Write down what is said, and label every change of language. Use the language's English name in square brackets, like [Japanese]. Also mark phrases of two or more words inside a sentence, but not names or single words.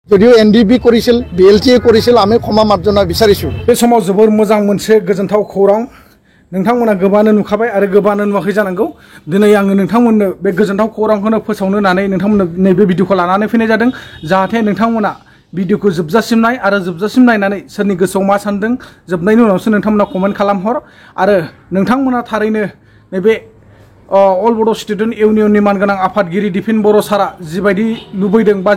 [Assamese] যদিও NDB কৰিছিল BLTA কৰিছিল আমি ক্ষমা মাৰ্জনা বিচাৰিছো [Bodo] बे समाव जोबोर मोजां मोनसे गोजोनथाव खौरां नोंथांमोना गोबानो नुखाबाय आरो गोबानो नुवाखै जानांगौ दिनै आङो नोंथांमोननो बे गोजोनथाव खौरांखौनो फोसावनो होननानै नोंथांमोननो नैबे भिडिअखौ लानानै फैनाय जादों जाहाथे नोंथांमोना भिडिअखौ जोबजासिम नाय आरो जोबजासिम नायनानै सोरनि गोसोआव मा सानदों जोबनायनि उनावसो नोंथांमोना कमेन्ट खालामहर आरो नोंथांमोना थारैनो नैबे अल बड' स्टुडेन्ट इउनियननि मानगोनां आफादगिरि दिफेन बर' सारा जिबायदि लुबैदों बा